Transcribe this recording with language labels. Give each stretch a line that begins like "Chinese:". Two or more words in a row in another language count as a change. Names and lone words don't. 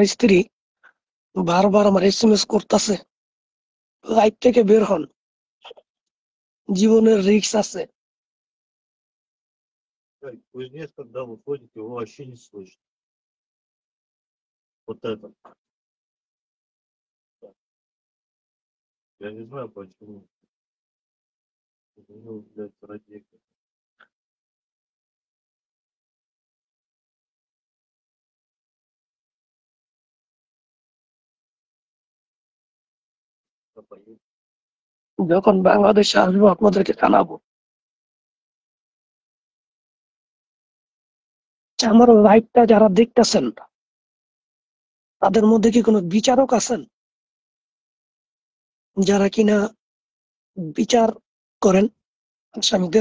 Bangla: স্ত্রী বারবার আমার SMS করতেছে, লাইফ থেকে বের হন, জীবনের রিস্ক আছে।
Russian: кузнец, когда выходит, его вообще не слышно. Вот это. Я не знаю почему. У него, блядь, радиатор.
Bangla: যখন বাংলাদেশে আসবো আপনাদেরকে জানাবো। আমার লাইফটা যারা দেখতেছেন তাদের মধ্যে কি কোনো বিচারক আছেন যারা কিনা বিচার করেন আসামিদের?